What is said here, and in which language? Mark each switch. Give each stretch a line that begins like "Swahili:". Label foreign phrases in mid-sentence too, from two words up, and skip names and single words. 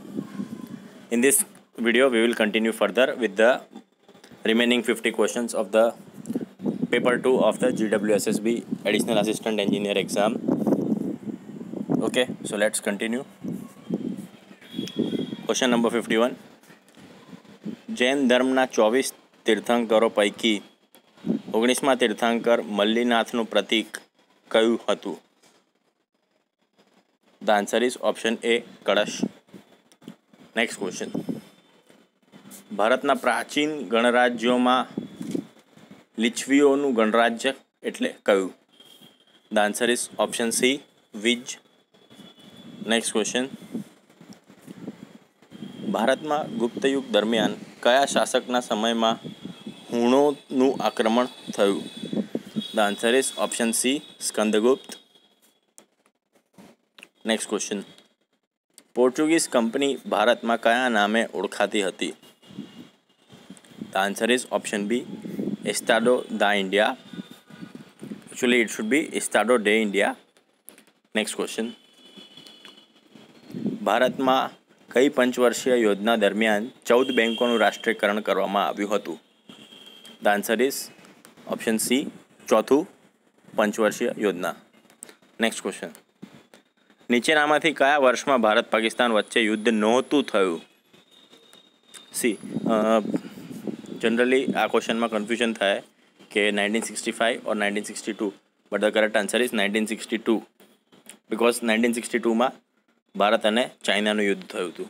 English: In this video, we will continue further with the remaining 50 questions of the paper 2 of the GWSSB Additional Assistant Engineer exam. Okay, so let's continue. Question number 51.
Gujarati: જૈન ધર્મના 24 તીર્થંકરો પૈકી 19મા તીર્થંકર મલ્લીનાથનું પ્રતીક કયું હતું?
English: The answer is option A,
Gujarati: કળશ.
English: next question.
Gujarati: ભારતના પ્રાચીન ગણરાજ્યોમાં લિચ્છવીઓનું ગણરાજ્ય એટલે કયું?
English: The answer is option C, વિજ. next question.
Gujarati: ભારતમાં ગુપ્તયુગ દરમિયાન કયા શાસકના સમયમાં હુણોનું આક્રમણ થયું?
English: The answer is option C, સ્કંદગુપ્ત. next question.
Gujarati: પોર્ટુગીઝ કંપની ભારતમાં કયા નામે ઓળખાતી હતી?
English: The answer is option B, Estado da India. Actually, it should be Estado de India. Next question.
Gujarati: ભારતમાં કઈ પંચવર્ષીય યોજના દરમિયાન 14 બેંકોનું રાષ્ટ્રીયકરણ કરવામાં આવ્યું હતું?
English: The answer is option C,
Gujarati: ચોથું પંચવર્ષીય યોજના.
English: next question.
Gujarati: નીચેનામાંથી કયા વર્ષમાં ભારત પાકિસ્તાન વચ્ચે યુદ્ધ નહોતું થયું?
English: see generally
Gujarati: આ ક્વેશ્ચનમાં કન્ફ્યુઝન થાય કે 1965 or 1962,
English: but the correct answer is 1962 because
Gujarati: 1962માં ભારત અને ચાઇનાનું યુદ્ધ થયું હતું.